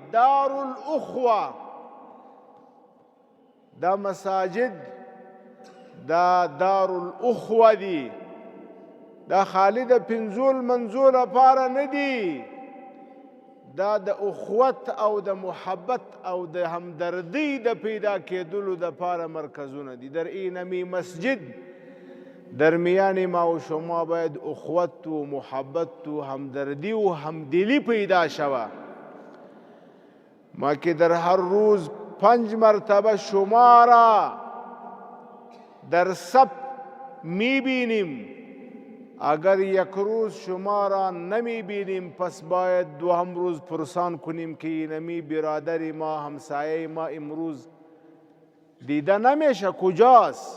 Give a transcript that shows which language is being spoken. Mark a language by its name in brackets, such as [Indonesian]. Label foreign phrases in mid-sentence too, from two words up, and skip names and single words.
[Pashto] دارالاخوه، دا مساجد دا دارالاخوه دي، دا خالی د پنځو لمنځو لپاره نه دي، دا د اخوت او د محبت او د همدردی د پیدا کېدلو دپاره مرکزونه دي. [Persian] در اینمی مسجد درمیان ما و شما باید اخوت و محبت و همدردی و همدلی پیدا شوه. ما که در هر روز 5 مرتبه شما را در صف میبینیم، اگر یک روز شما را نمیبینیم پس باید دوم روز پرسان کنیم که اینمی برادر ما، همسایه ما امروز دیده نمیشه، کجاست؟